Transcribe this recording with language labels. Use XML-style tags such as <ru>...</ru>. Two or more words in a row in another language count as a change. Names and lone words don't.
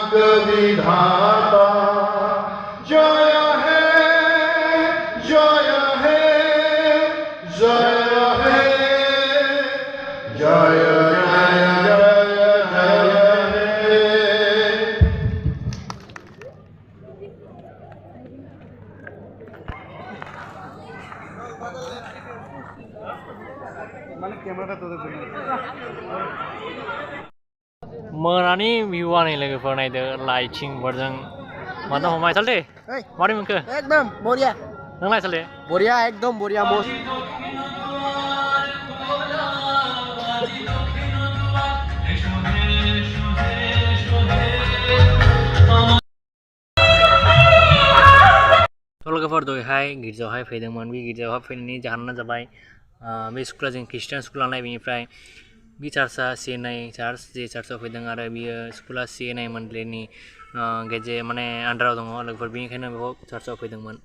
<hi>विधाता जय है जय है जय है जय जय जय जय हे</hi> <brx>मोनानि भिउ आंनि लोगोफोर नायदो लाइटिंफोरजों माथो हमाय सालते मारै मोनखो</brx> <hi>एकदम बढ़िया</hi> <brx>नोंलाय सालते</brx> <hi>बढ़िया एकदम बढ़िया बॉस</hi> <brx>लोगोफोर दहाय गिर्जायावहाय फैदोंमोन बे गिर्जायावहाय फैनायनि जाहोनानो जाबाय बे स्कुला जों खृष्टान स्कुल नालाय बेनिफ्राय बे चार्चआ CNI चार्च जे चार्चआव फैदों आरो बियो स्कुला CNI मन्डलिनि गेजेर माने आन्दाराव दङ लोगोफोर बेनिखायनो बेखौ चार्चआव फैदोंमोन</brx>